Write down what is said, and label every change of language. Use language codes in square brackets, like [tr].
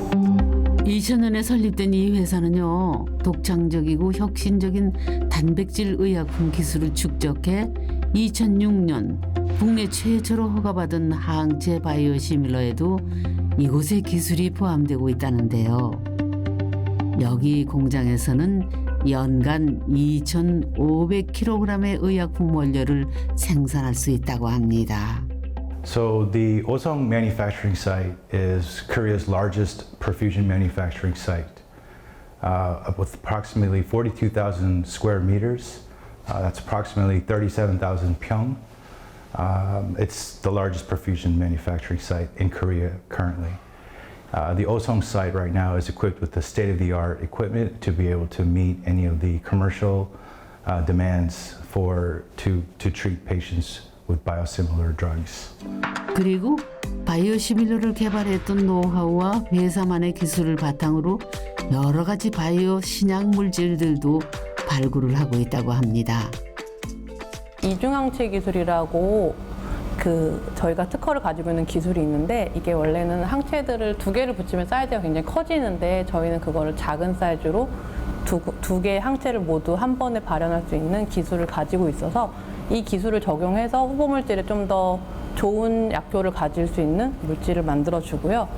[ko] 2000년에 설립된 이 회사는요, 독창적이고 혁신적인 단백질 의약품 기술을 축적해 2006년 국내 최초로 허가받은 항체 바이오시밀러에도 이곳의 기술이 포함되고 있다는데요. 여기 공장에서는 연간 2,500kg의 의약품 원료를 생산할 수 있다고 합니다. [en] So the Osong manufacturing site is Korea's largest perfusion manufacturing site with approximately 42,000 square meters. That's approximately 37,000 pyong. It's the largest perfusion manufacturing site in Korea currently. The Osong site right now is equipped with the state-of-the-art equipment to be able to meet any of the commercial demands to treat patients with biosimilar drugs. [ko] 그리고 바이오시밀러를 개발했던 노하우와 회사만의 기술을 바탕으로 여러 가지 바이오 신약 물질들도 발굴을 하고 있다고 합니다. 이중항체 기술이라고 저희가 특허를 가지고 있는 기술이 있는데 이게 원래는 항체들을 2개를 붙이면 사이즈가 굉장히 커지는데 저희는 그거를 작은 사이즈로 두 개의 항체를 모두 한 번에 발현할 수 있는 기술을 가지고 있어서 이 기술을 적용해서 후보 물질에 좀 더 좋은 약효를 가질 수 있는 물질을 만들어 주고요.